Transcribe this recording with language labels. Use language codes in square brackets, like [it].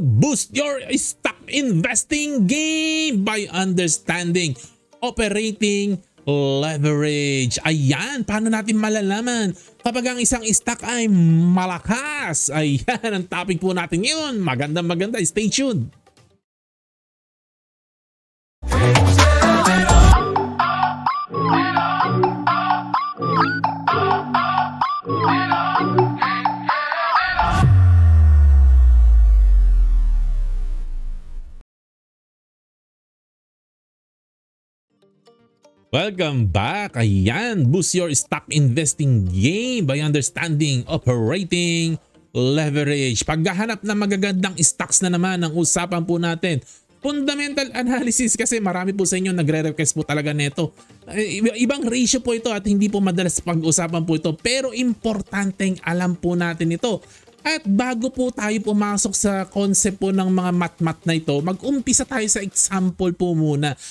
[en] Boost your stock investing game by understanding operating leverage. [tl] Ayan, paano natin malalaman kapag ang isang stock ay malakas? Ayan, ang topic po natin ngayon. [en] Maganda, stay tuned! Welcome back! Ayan, boost your stock investing game by understanding operating leverage. [tl] Paghahanap ng magagandang stocks na naman ang usapan po natin. Fundamental analysis kasi marami po sa inyo nagre-request po talaga nito. Ibang ratio po ito at hindi po madalas pag-usapan po ito, pero importanteng alam po natin ito. At bago po tayo pumasok sa concept po ng mga mat-mat na ito, mag-umpisa tayo sa example po muna.